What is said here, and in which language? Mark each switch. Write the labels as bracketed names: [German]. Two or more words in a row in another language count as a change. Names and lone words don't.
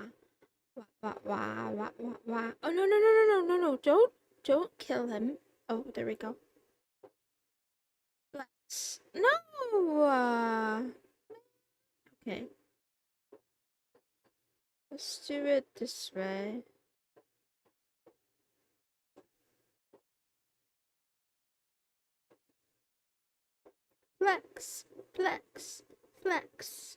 [English] Wah, wah, wah, wah, wah. Oh no, no, no, no, no, no, no. Don't kill him. Oh, there we go. Let's no. Okay, let's do it this way. Flex, flex, flex.